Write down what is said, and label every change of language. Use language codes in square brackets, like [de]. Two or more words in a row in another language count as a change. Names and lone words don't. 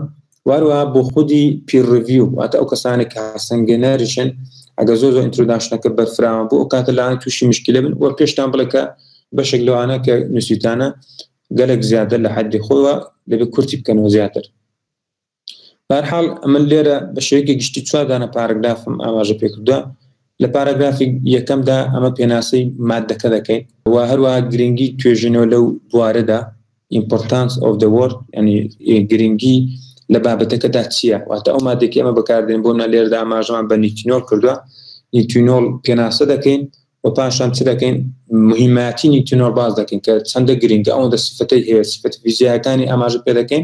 [ckb] واروها بۆ خودی [en] peer review [ckb] واتە ئەو کەسانێک کە سەنگێنەریشن ئەگە زۆر ئینترۆداکشنەکە بەرفراون بوو ئەو کاتە لەوانە تووشی مشکلە بن، وە پێشتان بڵێ کە بەشێک لەوانە کە نووسیتانە گەلێک زیاتر لە حەدی خۆیەوە دەبێت کورتی بکەنەوە زیاتر. بە هەر حاڵ ئەمە لێرە بە شێوەیەکی گشتی 4 دانە پاراگرافم ئاماژە پێکردووە. لە پاراگرافی یەکەمدا ئەمە پێناسەی مادەکە دەکەین و هەروەها گرنگی توێژینەوە لەو بوارەدا [en] importance of the word، [ckb] ینی گرنگی لە بابەتەکەدا چییە، واتە ئەو مادێکی ئەمە بەکاردێن بۆ لێرەدا ئاماژەمان بە نیتینۆل کردووە. نیتینۆل پێناسە دەکەین و پاشان چ دەکەین، مهماتی نیتینۆل باز دەکەین کە چەندە گرنگە، ئەوەندە سفەتەی هەیە، سفەت فیزیکەکانی ئاماژە پێ دەکەین.